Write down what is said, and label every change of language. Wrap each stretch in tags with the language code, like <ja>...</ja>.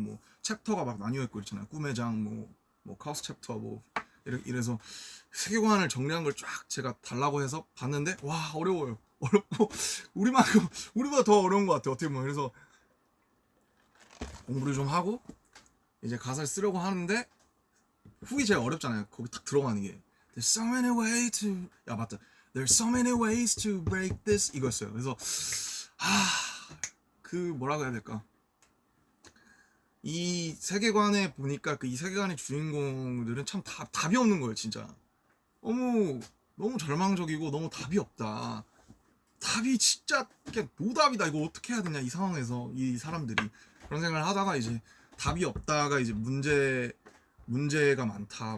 <ko>뭐 챕터가 막 나뉘어 있고 있잖아요. 꿈의 장, 뭐 카오스 챕터 뭐 이래서 세계관을 정리한 걸 쫙 제가 달라고 해서 봤는데 와 어려워요. 어렵고 우리보다 더 어려운 것 같아요. 어떻게 보면 그래서 공부를 좀 하고 이제 가사를 쓰려고 하는데 훅이 제일 어렵잖아요. 거기 딱 들어가는 게</ko> <en>There's so many ways to</en> <ko>야 맞다.</ko> <en>There's so many ways to break this</en> <ko>이거였어요. 그래서 그 뭐라고 해야 될까? 이 세계관에 보니까 그 이 세계관의 주인공들은 참 답이 없는 거예요, 진짜. 너무 절망적이고 너무 답이 없다. 답이 진짜 그냥 노답이다. 이거 어떻게 해야 되냐 이 상황에서 이 사람들이 그런 생각을 하다가 이제 답이 없다가 이제 문제가 많다.</ko>